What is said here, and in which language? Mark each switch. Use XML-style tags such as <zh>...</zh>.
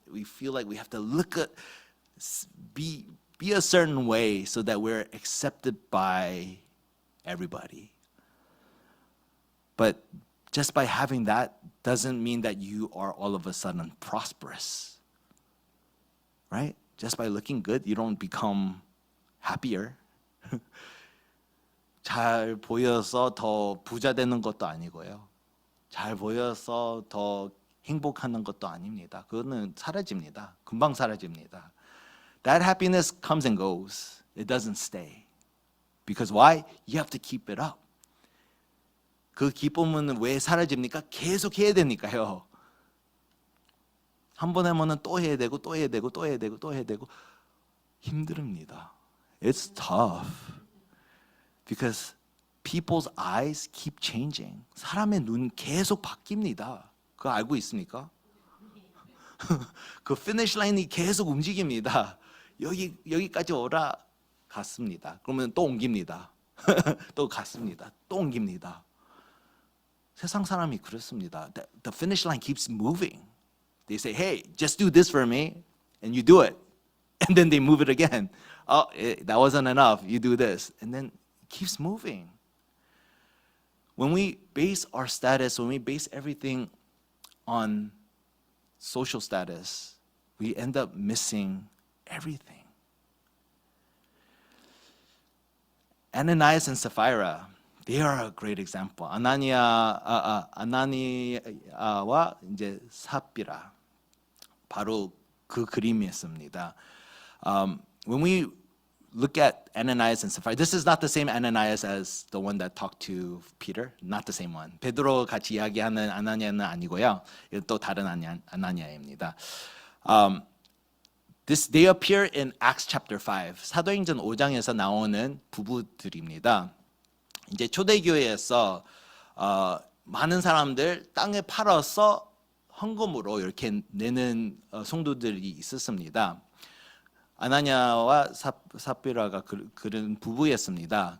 <en>We feel like we have to look at, be a certain way so that we're accepted by everybody. But just by having that doesn't mean that you are all of a sudden prosperous, right? just by looking good, you don't become happier.</en> <ko>잘 보여서 더 부자 되는 것도 아니고요. 잘 보여서 더 행복하는 것도 아닙니다. 그거는 사라집니다. 금방 사라집니다.</ko> <en>That happiness comes and goes. It doesn't stay. Because why? You have to keep it up.</en> <ko>그 기쁨은 왜 사라집니까? 계속 해야 되니까요. 한 번 하면은 또 해야 되고 또 해야 되고 또 해야 되고 또 해야 되고 힘듭니다.</ko> <en>It's tough. Because people's eyes keep changing.</en> <ko>사람의 눈 계속 바뀝니다. 그거 알고 있습니까? 그 피니시 라인이 계속 움직입니다. 여기까지 오라 갔습니다. 그러면 또 옮깁니다. 또 갔습니다. 또 옮깁니다. 세상 사람이 그렇습니다.</ko> <en>The finish line keeps moving. They say, hey, just do this for me, and you do it. And then they move it again. Oh, that wasn't enough. You do this. And then it keeps moving. When we base our status, when we base everything on social status, we end up missing everything. Ananias and Sapphira, they are a great example.</en> <ko>아나니아와 이제 삽비라 바로 그 그림이었습니다.</ko> <en>When we look at Ananias and Sapphira, this is not the same Ananias as the one that talked to Peter, not the same one.</en> <ko>베드로 같이 이야기하는 아나니아는 아니고요. 이건 또 다른 아나니아입니다.</ko> <en>They appear in Acts chapter 5.</en> <ko>사도행전 5장에서 나오는 부부들입니다. 이제 초대교회에서 많은 사람들 땅에 팔아서 헌금으로 이렇게 내는 성도들이 있었습니다. 아나니아와 삽비라가 그런 부부였습니다.</ko>